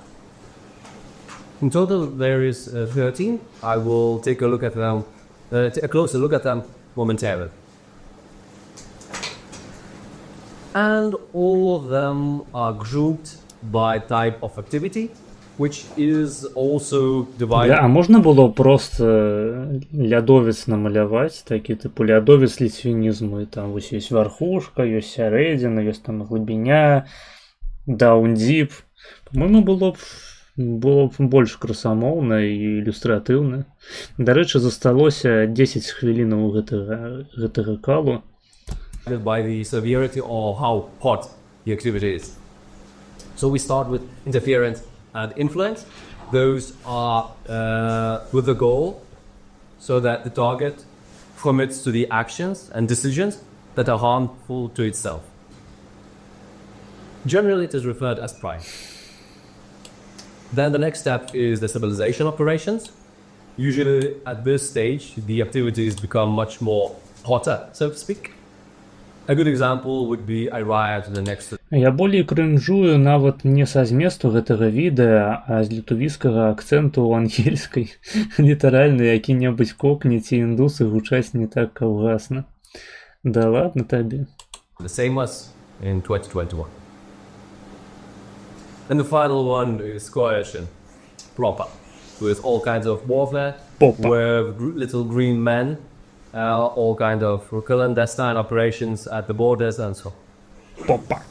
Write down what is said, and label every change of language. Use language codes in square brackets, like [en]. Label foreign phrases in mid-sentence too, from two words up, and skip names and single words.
[en] In total, there is 13. I will take a closer look at them momentarily. And all of them are grouped by type of activity, which is also divided. [be] А можна було просто лядовец намаляваць, такі типу лядовец літвінізму, і там вось ёсць верхушка, ёсць сярэдзіна, ёсць там глыбіня, даун-діп. По-моему, было б больш красамоўна і ілюстратыўна. Дарэчы, засталося 10 хвілінаў гэтага калу. [en] By the severity or how hot the activity is. So we start with interference and influence. Those are with the goal so that the target commits to the actions and decisions that are harmful to itself. Generally, it is referred as prime. Then the next step is destabilization operations. Usually at this stage, the activities become much more hotter, so to speak. A good example would be I ride to the next. [be] Я болей крынжую нават не са зместу гэтага відэа, а з літувійскага акцэнту ў ангельскай. Літаральна які-небудзь кокні ці індусы гучаць не так каўгасна. [ru] Да ладно табе. [en] The same as in 2021. And the final one is coercion, proper, with all kinds of warfare, where little green men, all kind of clandestine operations at the borders and so on.